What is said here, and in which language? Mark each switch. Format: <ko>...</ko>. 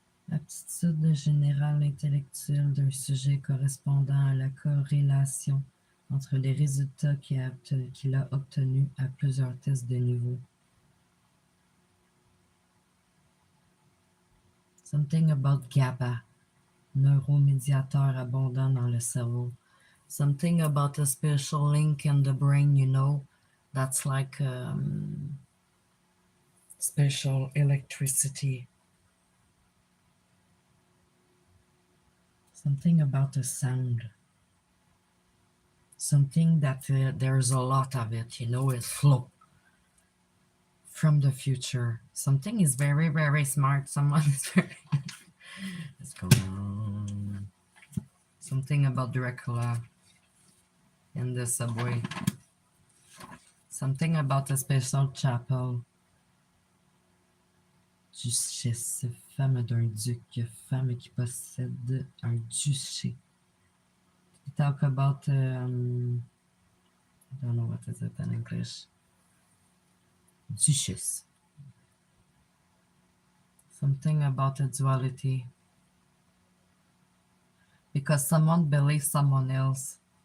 <fr>Aptitude générale intellectuelle d'un sujet correspondant à la corrélation entre les résultats qu'il a obtenus à plusieurs tests de niveau.</fr> <en>Something about</en> <fr>GABA, neuromédiateur abondant dans le cerveau.</fr> <en>Something about a special link in the brain, you know, that's like special electricity. Something about a sound. Something that there's a lot of it, you know, it flow from the future. Something is very, very smart. Someone is very... Let's go on. Something about Dracula in the subway. Something about a special chapel.</en> <fr>Duchesse, femme d'un duc, femme qui possède un duché.</fr> <en>We talk about, I don't know what is it in English. Duchesse. Something about a duality. Because someone believes someone else.</en>